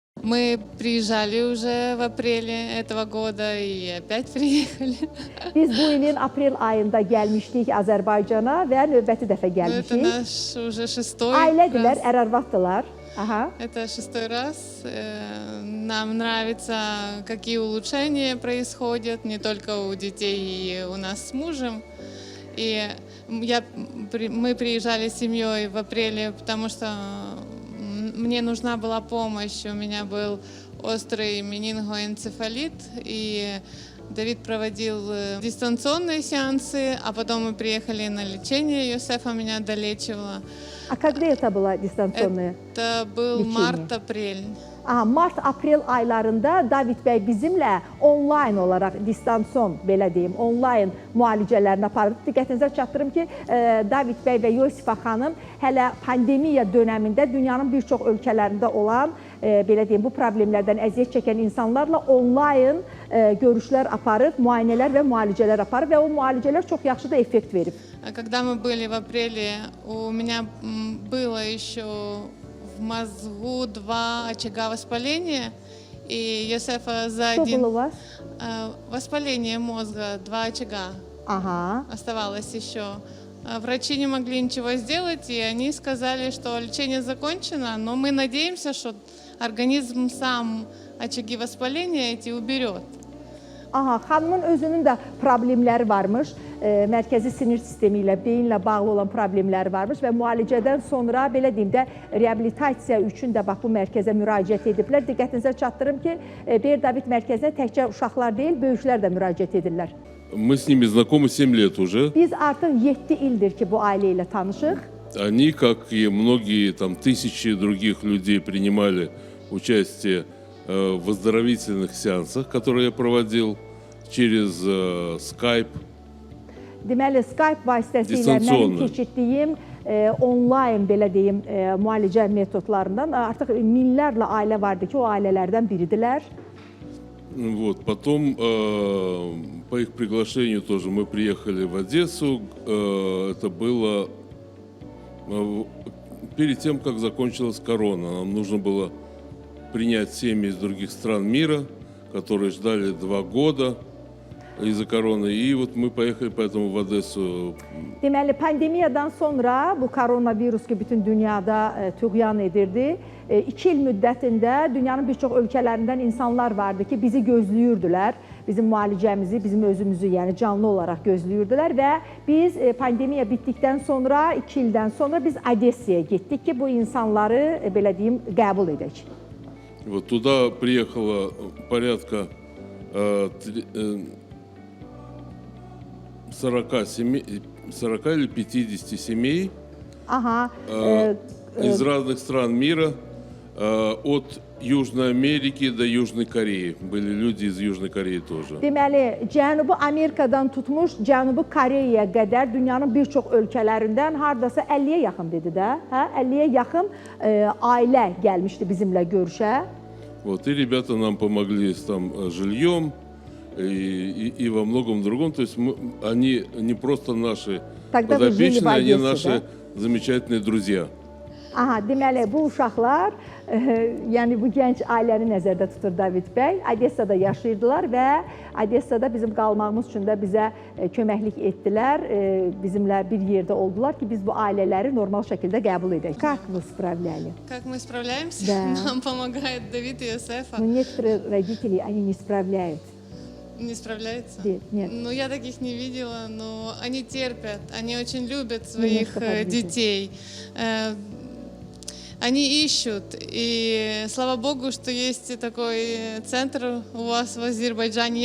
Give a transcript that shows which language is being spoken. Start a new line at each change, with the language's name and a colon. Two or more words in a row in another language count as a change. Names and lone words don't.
Russian: Мы приезжали уже в апреле этого года и опять приехали.
Azerbaijani: Biz bu ilin aprel ayında gəlmişdik Azərbaycana və növbəti dəfə
Russian: Ну, это
Azerbaijani: gəlmişik.
Russian: наш уже шестой
Azerbaijani: Ailədirlər,
Russian: раз.
Azerbaijani: ərarvatdılar. Aha.
Russian: Это шестой раз. Нам нравится, какие улучшения происходят, не только у детей и у нас с мужем. И мы приезжали с семьей в апреле, потому что мне нужна была помощь. У меня был острый менингоэнцефалит, и Давид проводил дистанционные сеансы, а потом мы приехали на лечение, Йосефа меня долечивала. А когда это было дистанционное? Это был лечение? март-апрель.
Azerbaijani: Aha, mart-aprel aylarında David bəy bizimlə onlayn olaraq distansiyon, belə deyim, onlayn müalicələrini apardı. Diqqətinizə çatdırım ki, David bəy və Yosifa xanım hələ pandemiya dönəmində dünyanın bir çox ölkələrində olan, belə deyim, bu problemlərdən əziyyət çəkən insanlarla onlayn görüşlər aparıb, müayinələr və müalicələr aparıb və o müalicələr çox yaxşı da effekt verib.
Russian: Когда мы были в апреле, у меня было еще в мозгу 2 очага воспаления, и Йосефа за Что один... было у вас? Воспаление мозга, 2 очага Aha. оставалось еще. Врачи не могли ничего сделать, и они сказали, что лечение закончено, но мы надеемся, что организм сам очаги воспаления эти уберет.
Azerbaijani: Aha, xanımın özünün də problemləri varmış, mərkəzi sinir sistemi ilə, beyinlə bağlı olan problemləri varmış və müalicədən sonra, belə deyim də, reabilitasiya üçün də bax bu mərkəzə müraciət ediblər. Diqqətinizə çatdırım ki, Beer David mərkəzinə təkcə uşaqlar deyil, böyüklər də müraciət edirlər.
Russian: Мы с ними знакомы 7 лет уже.
Azerbaijani: Biz artıq 7 ildir ki, bu ailə ilə tanışıq.
Russian: Они, как и многие там тысячи других людей, принимали участие в оздоровительных сеансах, которые я проводил через Skype.
Azerbaijani: Deməli, Skype vasitəsilə mənim keçirdiyim onlayn, belə deyim, müalicə metodlarından artıq minlərlə ailə vardı ki, o ailələrdən biridirlər.
Russian: Вот. Потом по их приглашению тоже мы приехали в Одессу. Это было перед тем, как закончилась корона. Нам нужно было принять семьи из других стран мира, которые ждали 2 года из-за короны. И вот мы поехали поэтому в Одессу.
Azerbaijani: Deməli, pandemiyadan sonra bu koronavirus ki, bütün dünyada tüğyan edirdi. 2 il müddətində dünyanın bir çox ölkələrindən insanlar vardı ki, bizi gözləyirdilər. Bizim müalicəmizi, bizim özümüzü, yəni canlı olaraq gözləyirdilər və biz pandemiya bitdikdən sonra, 2 ildən sonra biz Odessaya getdik ki, bu insanları, belə deyim, qəbul edək.
Russian: Вот туда приехало порядка 40 или 50 семей. Aha. Из разных стран мира, от Южной Америки до Южной Кореи. Были люди из Южной Кореи тоже.
Azerbaijani: Deməli, Cənubi Amerikadan tutmuş Cənubi Koreyaya qədər dünyanın bir çox ölkələrindən hardasa 50-yə yaxın dedi də, hə? 50-yə yaxın ailə gəlmişdi bizimlə görüşə.
Russian: Вот, и ребята нам помогли с там жильем и во многом другом. То есть они не просто наши подопечные, они наши замечательные друзья.
Azerbaijani: Aha, deməli, bu uşaqlar, yəni bu gənc ailəni nəzərdə tutur David bəy. Odessada yaşayırdılar və Odessada bizim qalmağımız üçün də bizə köməklik etdilər. Bizimlə bir yerdə oldular ki, biz bu ailələri normal şəkildə qəbul edək.
Russian: Как вы справляли? Как мы справляемся? Да. Нам помогает Давид и Йосефа. Но некоторые родители, они не справляются. Не справляются? Нет. Ну, я таких не видела, но они терпят, они очень любят своих детей. Они ищут, и слава Богу, что есть такой центр у вас в Азербайджане.